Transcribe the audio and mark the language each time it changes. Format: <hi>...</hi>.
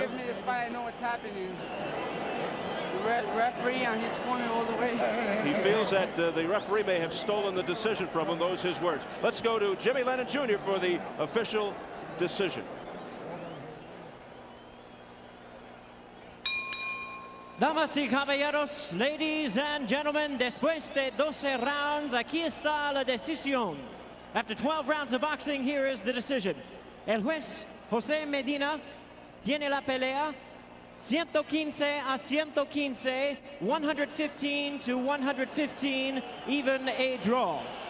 <en>They don't give me this fight, I know what's happening. referee, and he's coming all the way. He feels that the referee may have stolen the decision from him. Those his words. Let's go to Jimmy Lennon Jr. for the official decision.</en> <es>Damas y caballeros,</es> <en>ladies and gentlemen,</en> <es>después de 12 rounds, aquí está la decisión.</es> <en>After 12 rounds of boxing, here is the decision.</en> <es>El juez José Medina tiene la pelea 115 a 115,</es> <en>115 to 115, even a draw.</en>